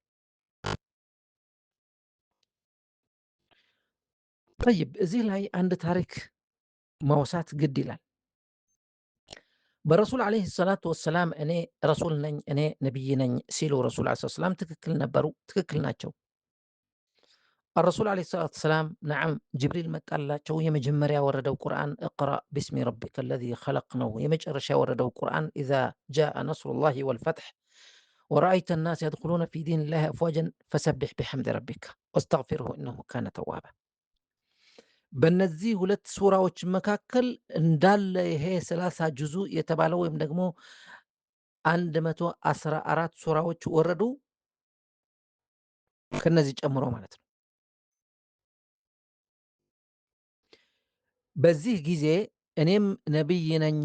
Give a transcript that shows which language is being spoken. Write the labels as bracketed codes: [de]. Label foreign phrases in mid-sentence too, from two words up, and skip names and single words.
[am] ጠይብ እዚህ ላይ አንድ ታሪክ ማውሳት ግድ ይላል። በረሱል [ar] عليه الصلاة والسلام [am] እኔ ረሱል ነኝ እኔ ነቢይ ነኝ ሲሉ ረሱል [ar] عليه السلام [am] ትክክል ነበሩ፣ ትክክል ናቸው። [ar] الرسول عليه الصلاة والسلام نعم [am] ጅብሪል መጣላቸው። የመጀመሪያ ያወረደው ቁርአን [ar] اقرأ باسم ربك الذي خلق [am] ነው። የመጨረሻ ያወረደው ቁርአን [ar] إذا جاء نصر الله والفتح ورأيت الناس يدخلون في دين الله أفواجا فسبح بحمد ربك واستغفره إنه كان توابا። [am] በእነዚህ ሁለት ሱራዎች መካከል እንዳለ ይሄ 30 ጁዙ የተባለው ወይም ደግሞ 114 ሱራዎች ወረዱ ከነዚህ ጨምሮ ማለት ነው። በዚህ ጊዜ እኔም ነቢይ ነኝ